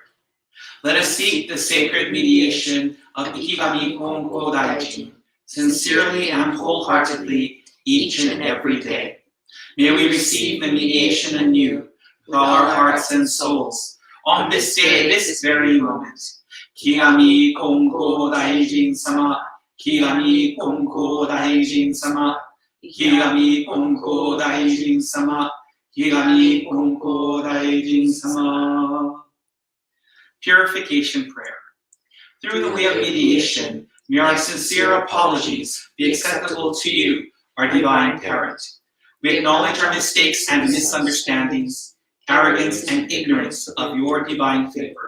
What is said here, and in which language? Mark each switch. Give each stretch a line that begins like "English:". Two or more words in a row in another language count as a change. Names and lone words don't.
English: Let us seek the sacred mediation of Ikigami Honko Daijin sincerely and wholeheartedly each and every day. May we receive the mediation anew with all our hearts and souls on this day, this very moment. Ikigami Honko Daijin Sama. Ikigami Honko Daijin Sama. Ikigami Honko Daijin Sama. Ikigami Honko Daijin Sama. Purification prayer. Through the way of mediation, may our sincere apologies be acceptable to you, our divine parent. We acknowledge our mistakes and misunderstandings, arrogance and ignorance of your divine favor.